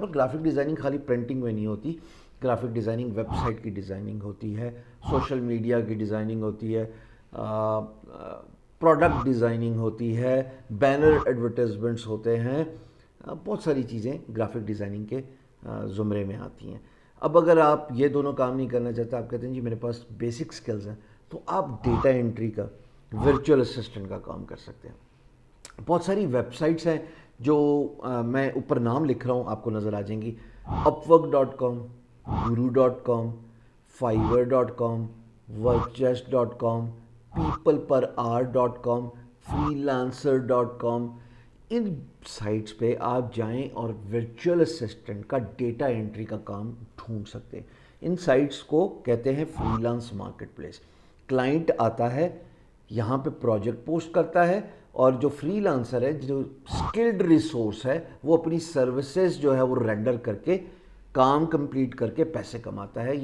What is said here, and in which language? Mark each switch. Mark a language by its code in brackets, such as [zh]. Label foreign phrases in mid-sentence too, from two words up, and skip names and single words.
[hi] पर [en] graphic designing [hi] खाली प्रिंटिंग में नहीं होती, [en] graphic designing [hi] वेबसाइट की डिज़ाइनिंग होती है, [en] social media [hi] की डिज़ाइनिंग होती है, [en] product designing [hi] होती है, [en] banner advertisements [hi] होते हैं, बहुत सारी चीज़ें [en] graphic designing [hi] के ज़ुमरे में आती हैं। अब अगर आप ये दोनों काम नहीं करना चाहते, आप कहते हैं जी मेरे पास [en] basic skills [hi] हैं, तो आप [en] data entry [hi] का, [en] virtual assistant [hi] का काम कर सकते हैं। बहुत सारी वेबसाइट्स हैं जो मैं ऊपर नाम लिख रहा हूँ, आपको नज़र आ जाएंगी। upwork.com, guru.com, fiverr.com, workchest.com, peopleperhour.com, freelancer.com, इन साइट्स पे आप जाएं और [en] virtual assistant [hi] का [en] data entry [hi] का काम ढूंढ सकते हैं। इन साइट्स को कहते हैं [en] freelance market place. [hi] क्लाइंट आता है, यहाँ पे प्रोजेक्ट पोस्ट करता है, और जो फ्रीलांसर है, जो [en] skilled resource [hi] है, वो अपनी सर्विसेज जो है वो रेंडर करके, काम कंप्लीट करके पैसे कमाता है।